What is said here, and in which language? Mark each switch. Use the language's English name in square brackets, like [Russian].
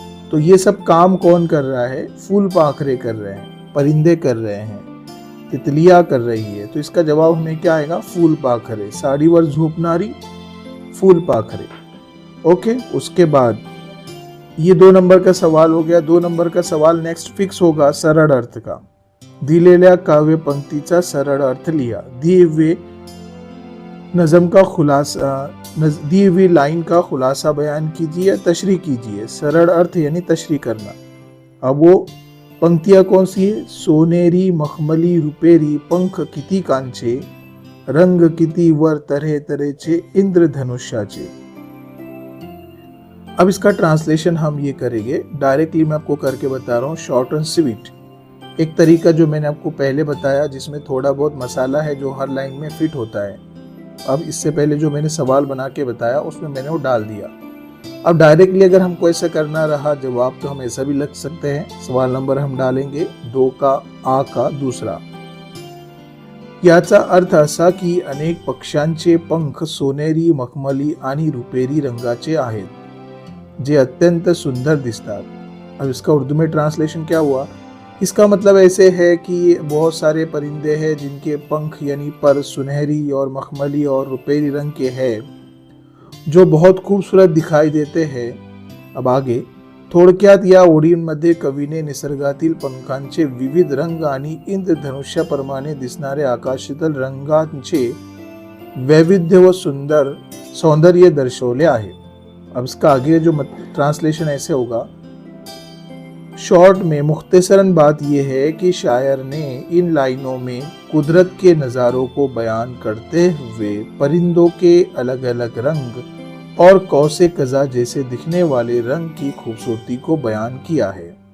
[Hindi] तो ये सब काम कौन कर रहा है? फूल पाखरे कर रहे हैं, परिंदे कर रहे हैं, तितलियां कर रही है। तो इसका जवाब हमें क्या आएगा? फूल पाखरे। [Marathi] साड़ीवर झोपनारी, [Hindi] फूल पाखरे। ओके, उसके बाद ये 2 नंबर का सवाल हो गया। 2 नंबर का सवाल नेक्स्ट फिक्स होगा सरळ अर्थ का। [Marathi] दिलेल्या काव्य पंक्तीचा सरळ अर्थ लिहा। [Hindi] दिए हुए नज़म का खुलासा, दी हुई लाइन का खुलासा बयान कीजिए या तशरीह कीजिए। सरल अर्थ यानी तशरीह करना। अब वो पंक्तियां कौन सी है? [Marathi] सोनेरी मखमली रुपेरी पंख किती कांचे, रंग किती वर तरह तऱ्हेचे इंद्रधनुष्याचे। [Hindi] अब इसका ट्रांसलेशन हम ये करेंगे, डायरेक्टली मैं आपको करके बता रहा हूँ, शॉर्ट एंड स्वीट। एक तरीका जो मैंने आपको पहले बताया जिसमें थोड़ा बहुत मसाला है जो हर लाइन में फिट होता है। अब इससे पहले जो मैंने सवाल बना के बताया उसमें मैंने वो डाल दिया। अब डायरेक्टली अगर हमको ऐसा करना रहा जवाब, तो हम ऐसा भी लिख सकते हैं। सवाल नंबर हम डालेंगे 2 का आ का दूसरा। [Marathi] याचा अर्थ असा की अनेक पक्ष्यांचे पंख सोनेरी, मखमली आणि रुपेरी रंगाचे आहेत, जे अत्यंत सुंदर दिसतात। [Hindi] अब इसका उर्दू में ट्रांसलेशन क्या हुआ? इसका मतलब ऐसे है कि बहुत सारे परिंदे हैं जिनके पंख यानी पर सुनहरी और मखमली और रुपेरी रंग के हैं, जो बहुत खूबसूरत दिखाई देते हैं। अब आगे, [Marathi] थोडक्यात या ओळींमध्ये कवीने निसर्गातील पंखांचे विविध रंग आणि इंद्रधनुष्याप्रमाणे दिसणारे आकाशातील रंगांचे वैविध्य व सुंदर सौंदर्य दर्शवले आहे। [Hindi] अब इसका आगे जो ट्रांसलेशन ऐसे होगा, शॉर्ट में मुख्तसरन बात यह है कि शायर ने इन लाइनों में कुदरत के नज़ारों को बयान करते हुए परिंदों के अलग अलग रंग और कौसे कज़ा जैसे दिखने वाले रंग की खूबसूरती को बयान किया है।